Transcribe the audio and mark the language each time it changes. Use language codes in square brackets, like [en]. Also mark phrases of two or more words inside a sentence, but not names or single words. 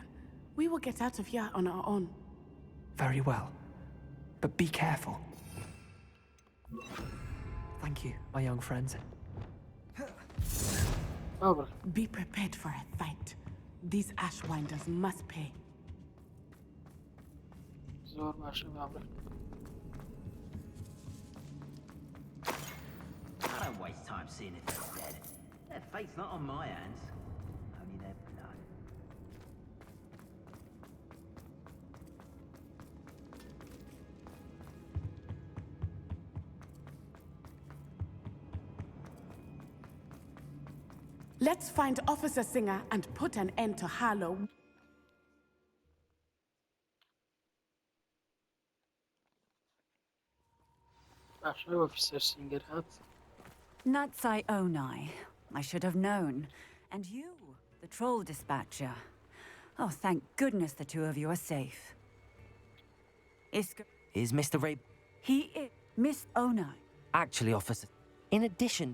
[en] We will get out of here on our own. Very well. But be careful. Thank you, my young friends. [ckb] بابڕە [en] Be prepared for a fight. These Ashwinders must pay. [ckb] زۆر باشە بابڕە [en] I don't waste time seeing if they're dead. Their fate's not on my hands. Only their blood. Let's find Officer Singer and put an end to Harlow. [ckb] باشە ئۆفیسەر سینگەر هات [en] Natsai Onai. I should have known. And you, the troll dispatcher. Oh, thank goodness the two of you are safe. Isco. Is Mr. Rabe He is Miss Onai. actually, officer? In addition,